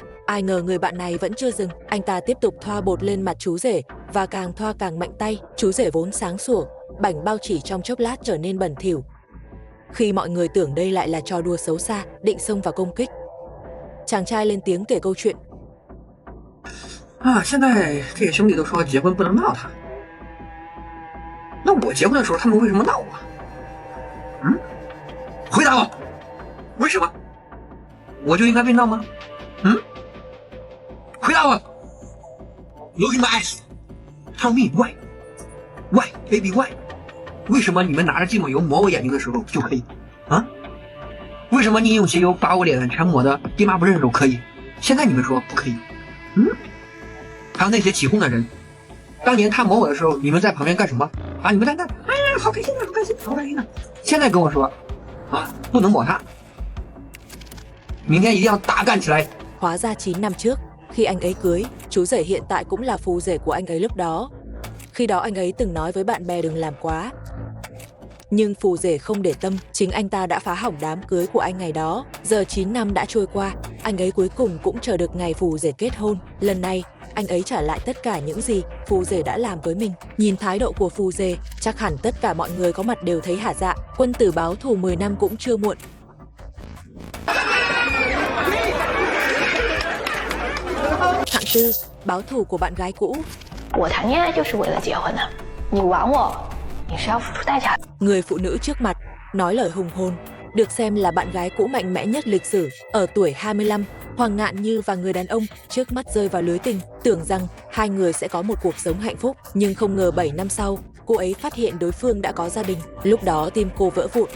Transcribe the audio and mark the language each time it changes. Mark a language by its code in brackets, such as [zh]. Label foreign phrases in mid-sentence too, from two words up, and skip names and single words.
[vi] Ai ngờ người bạn này vẫn chưa dừng, anh ta tiếp tục thoa bột lên mặt chú rể và càng thoa càng mạnh tay. Chú rể vốn sáng sủa, bảnh bao chỉ trong chốc lát trở nên bẩn thỉu. Khi mọi người tưởng đây lại là trò đùa xấu xa, định xông vào công kích, chàng trai lên tiếng kể câu chuyện. [zh] 现在这些兄弟都说结婚不能闹他，那我结婚的时候他们为什么闹我？回答我，为什么？我就应该被闹吗？回答我。 [en] Look in my eyes, tell me why, why baby why？ [zh] 为什么你们拿着芥末油抹我眼睛的时候就可以啊？为什么你用鞋油把我脸全抹的爹妈不认识都可以，现在你们说不可以？还有那些起哄的人，当年他抹我的时候，你们在旁边干什么啊？你们在那，哎呀，好开心啊，好开心，好开心啊！现在跟我说，不能抹他，明天一定要大干起来。 [vi] Hóa ra 9 năm trước, khi anh ấy cưới, chú rể hiện tại cũng là phù rể của anh ấy lúc đó. Khi đó anh ấy từng nói với bạn bè đừng làm quá. Nhưng phù rể không để tâm, chính anh ta đã phá hỏng đám cưới của anh ngày đó. Giờ 9 năm đã trôi qua, anh ấy cuối cùng cũng chờ được ngày phù rể kết hôn. Lần này, anh ấy trả lại tất cả những gì Phù Dề đã làm với mình. Nhìn thái độ của Phù Dề, chắc hẳn tất cả mọi người có mặt đều thấy hả dạ, quân tử báo thù 10 năm cũng chưa muộn. Hạng tư, báo thù của bạn gái cũ. [zh] 我谈恋爱就是为了结婚的，你玩我，你是要付出代价的。 [vi] Người phụ nữ trước mặt, nói lời hùng hồn, được xem là bạn gái cũ mạnh mẽ nhất lịch sử. Ở tuổi 25, Hoàng Ngạn Như và người đàn ông trước mắt rơi vào lưới tình, tưởng rằng hai người sẽ có một cuộc sống hạnh phúc. Nhưng không ngờ 7 năm sau, cô ấy phát hiện đối phương đã có gia đình. Lúc đó tim cô vỡ vụn.